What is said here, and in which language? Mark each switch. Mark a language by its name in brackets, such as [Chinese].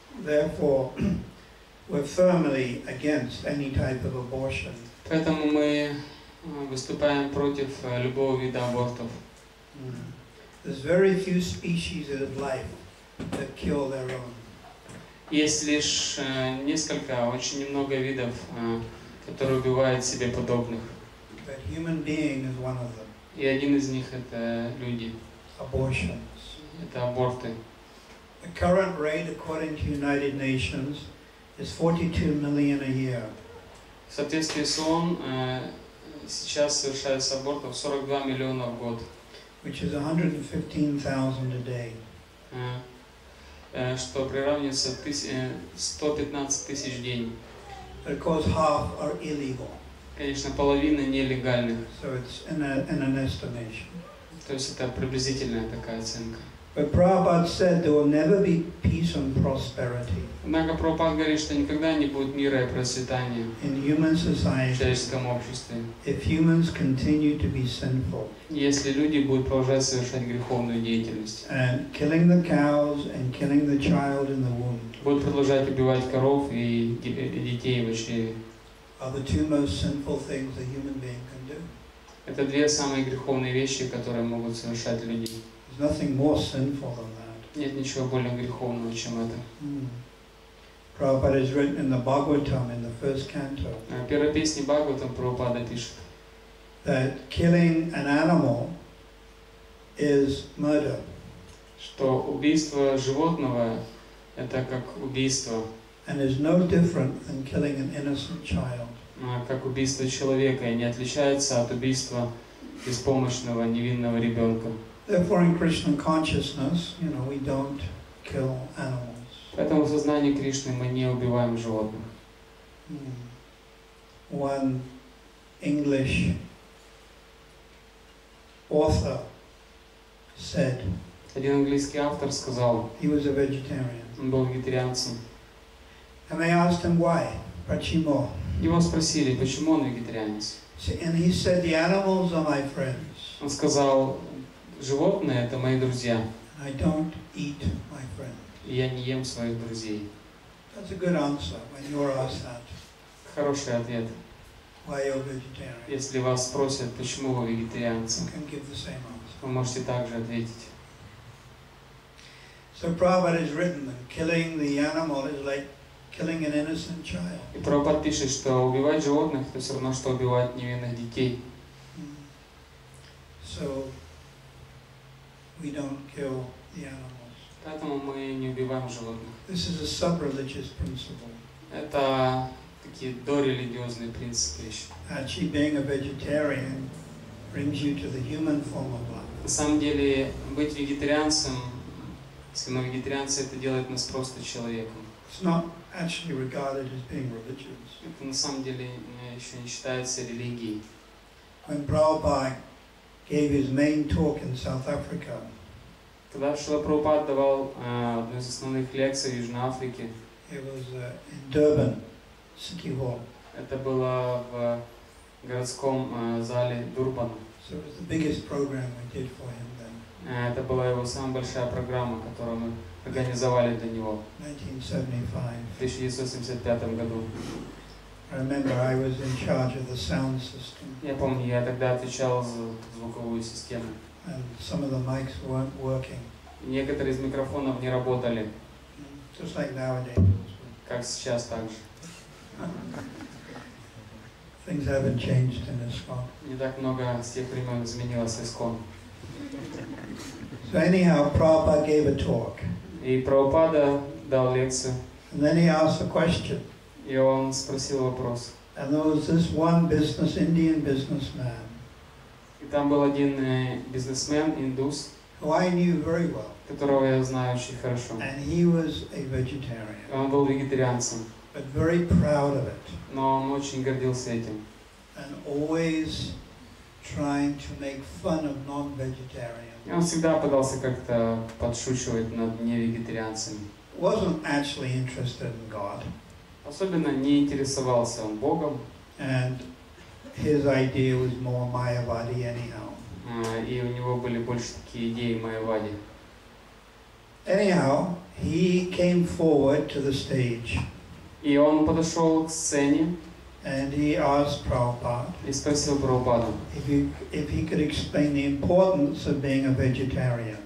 [English] Therefore, we're firmly against any type of abortion. [Russian] Поэтому мы выступаем против любого вида абортов. [English] There's very few species of life that kill their own. [Russian] Есть лишь несколько, очень немного видов, которые убивают себе подобных. [English] But human being is one of them. [Russian] И один из них это люди. [English] Abortions. [Russian] Это аборты. [English] The current rate, according to United Nations, is 42 million a year. [Russian] В соответствии с ООН сейчас совершается абортов 42 миллиона в год. [English] Which is 115,000 a day. [Russian] Что приравнивается 115 тысяч в день. [English] But of course, half are illegal. [Russian] Конечно, половина нелегальных. [English] So it's in an estimation. [Russian] То есть это приблизительная такая оценка. [English] But Prabhupada said there will never be peace and prosperity [Russian] Однако Прабхупада говорит, что никогда не будет мира и процветания [English] in human [Russian] в [English] society [Russian] человеческом обществе, [English] if humans continue to be sinful [Russian] если люди будут продолжать совершать греховную деятельность. [English] and killing the cows and killing the child in the womb [Russian] Будут продолжать убивать коров и детей в чреве. [English] are the 2 most sinful things a human being can do. [Russian] Это 2 самые греховные вещи, которые могут совершать люди. [English] There's nothing more sinful than that. [Russian] Нет ничего более греховного, чем это. [English] Prabhupada has written in the Bhagavatam in the first canto [Russian] В первой песне Бхагаватам Прабхупада пишет, [English] that killing an animal is murder. [Russian] что убийство животного это как убийство, [English] And is no different than killing an innocent child. [Russian] Как убийство человека, и не отличается от убийства беспомощного невинного ребенка. [English] Therefore, in Krishna consciousness, we don't kill animals. [Russian] Поэтому в сознании Кришны мы не убиваем животных. [English] One English author said, [Russian] Один английский автор сказал, [English] he was a vegetarian. [Russian] Он был вегетарианцем. [English] And they asked him why. Prachimo. [Russian] Его спросили, почему он вегетарианец. [English] And he said, the animals are my friends. [Russian] Он сказал, животные это мои друзья. [English] I don't eat my friends. [Russian] И я не ем своих друзей. [English] That's a good answer when you're asked that. [Russian] Хороший ответ. [English] Why you're vegetarian? [Russian] Если вас спросят, почему вы вегетарианцы, [English] You can give the same answer. [Russian] вы можете также ответить. [English] So Prabhupada has written that killing the animal is like killing an innocent child. [Russian] И Прабхупада пишет, что убивать животных это все равно, что убивать невинных детей. [English] So we don't kill the animals. [Russian] Поэтому мы не убиваем животных. [English] This is a sub-religious principle. [Russian] Это такие дорелигиозные принципы еще. [English] Actually, being a vegetarian brings you to the human form of life. [Russian] На самом деле, быть вегетарианцем, если мы вегетарианцы, это делает нас просто человеком. [English] It's not actually regarded as being religious. [Russian] Это на самом деле еще не считается религией. [English] When Prabhupada gave his main talk in South Africa, [Russian] Когда Шрила Прабхупада давал одну из основных лекций в Южной Африке, [English] it was in Durban, City Hall. [Russian] это было в городском зале Дурбана. [English] So it was the biggest program we did for him then. [Russian] Это была его самая большая программа, которую мы организовали для него в 1975 году. [English] I remember I was in charge of the sound system. [Russian] Я помню, я тогда отвечал за звуковую систему. [English] And some of the mics weren't working. [Russian] Некоторые из микрофонов не работали. [English] Just like nowadays. [Russian] Как сейчас так же. [English] Things haven't changed in ISKCON. [Russian] Не так много с тех времен изменилось ISKCON. [English] So anyhow, Prabhupada gave a talk. [Russian] И Прабхупада дал лекцию. [English] And then he asked a question. [Russian] И он спросил вопрос. [English] And there was this one Indian businessman. [Russian] И там был один бизнесмен, индус, [English] who I knew very well. [Russian] Которого я знаю очень хорошо. [English] And he was a vegetarian. [Russian] Он был вегетарианцем. [English] But very proud of it. [Russian] Но он очень гордился этим. [English] And always trying to make fun of non-vegetarians. [Russian] И он всегда пытался как-то подшучивать над невегетарианцами. [English] Wasn't actually interested in God. [Russian] Особенно не интересовался он Богом. [English] And his idea was more Mayavadi anyhow. [Russian] И у него были больше такие идеи Майявади. [English] Anyhow, he came forward to the stage. [Russian] И он подошел к сцене. [English] And he asked Prabhupada [Russian] И спросил Прабхупаду. [English] If he could explain the importance of being a vegetarian.